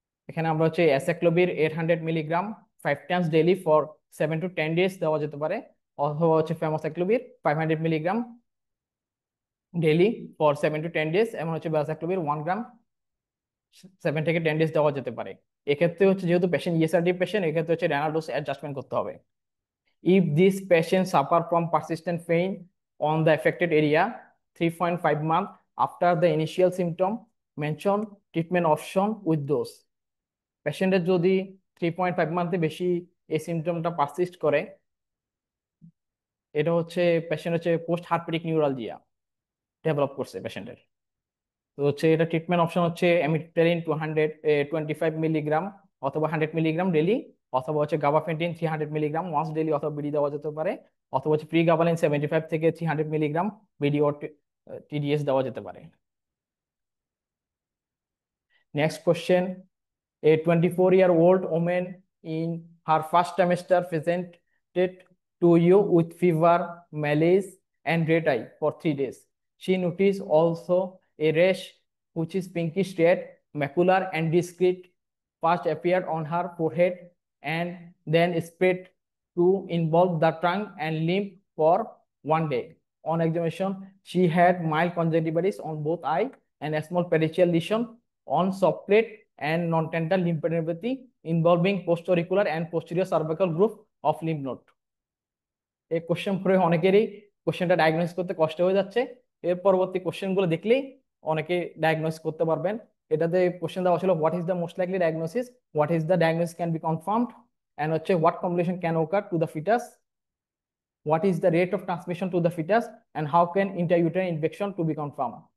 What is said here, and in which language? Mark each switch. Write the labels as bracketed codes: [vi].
[bn] এখানে আমরা হচ্ছে অ্যাসাক্লোভির 800 milligram 5 Times daily for 7 to 10 days দেওয়া যেতে পারে, অথবা হচ্ছে ফ্যামোসাইক্লোভির 500 milligram daily for 7 to 10 days, এমন হচ্ছে ব্যাসাক্লোভির 1 গ্রাম 7 থেকে 10 days দেওয়া যেতে পারে। এক্ষেত্রে হচ্ছে যেহেতু পেশেন্ট ইএসআরডি পেশেন্ট, এক্ষেত্রে হচ্ছে রেনাল ডোজ অ্যাডজাস্টমেন্ট করতে হবে। [en] If this patient suffer from persistent pain on the affected area 3.5 months after the initial symptom, mention treatment option with dose. [bn] পেশেন্টের যদি 3.5 মান্থে বেশি এই সিমটমটা পারসিস্ট করে, এটা হচ্ছে পেশেন্ট হচ্ছে পোস্ট হার্পেটিক নিউরালজিয়া ডেভেলপ করছে পেশেন্টের। তো হচ্ছে এটা ট্রিটমেন্ট অপশন হচ্ছে অ্যামিট্রিপ্টাইলিন 225 মিলিগ্রাম অথবা 100 মিলিগ্রাম ডেলি, অথবা হচ্ছে গাবাপেন্টিন 300 মিলিগ্রাম ওয়ান্স ডেলি অথবা বিডি দেওয়া যেতে পারে, অথবা হচ্ছে প্রিগাবালিন 75 থেকে 300 মিলিগ্রাম বিডি ও টিডিএস দেওয়া যেতে পারে। [en] Next question, a 24-year-old woman in her first trimester presented to you with fever, malaise, and red eye for 3 days. She noticed also a rash which is pinkish red, macular and discrete, first appeared on her forehead and then spread to involve the tongue and limb for 1 day. On examination, she had mild conjunctivitis on both eye and a small peripheral lesion on soft plate and non-tender lymphadenopathy involving postauricular and posterior cervical group of lymph node. [bn] এই question পড়ে অনেকেরই কোশ্চেনটা diagnose করতে কষ্ট হয়ে যাচ্ছে। এর পরবর্তী কোশ্চেন গুলো দেখলেই অনেকে ডায়াগনোস করতে পারবেন। এটাতে কোশ্চেন দেওয়া ছিল [en] What is the most likely diagnosis, what is the diagnosis can be confirmed, and হচ্ছে what complication can occur to the foetus, what is the rate of transmission to the foetus, and how can intrauterine infection to be confirm.